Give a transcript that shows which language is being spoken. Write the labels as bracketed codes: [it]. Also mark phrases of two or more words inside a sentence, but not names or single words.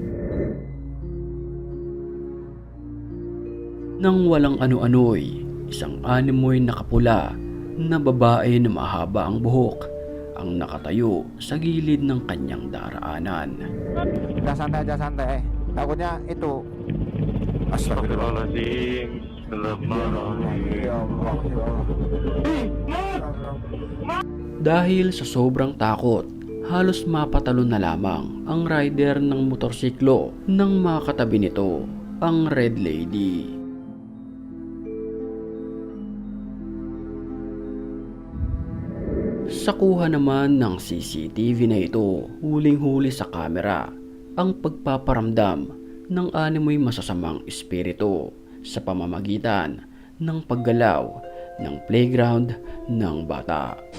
[tl] Nang walang ano-ano'y isang animoy nakapula na babae na mahaba ang buhok ang nakatayo sa gilid ng kanyang daraanan. [id] Udah santai. Takutnya itu. [ar] أستغفر الله العظيم. يا الله. [tl] Dahil sa sobrang takot, halos mapatalon na lamang ang rider ng motorsiklo nang makatabi nito ang Red Lady. Sa kuha naman ng CCTV na ito, huling-huli sa kamera ang pagpaparamdam ng animoy masasamang espiritu sa pamamagitan ng paggalaw ng playground ng bata.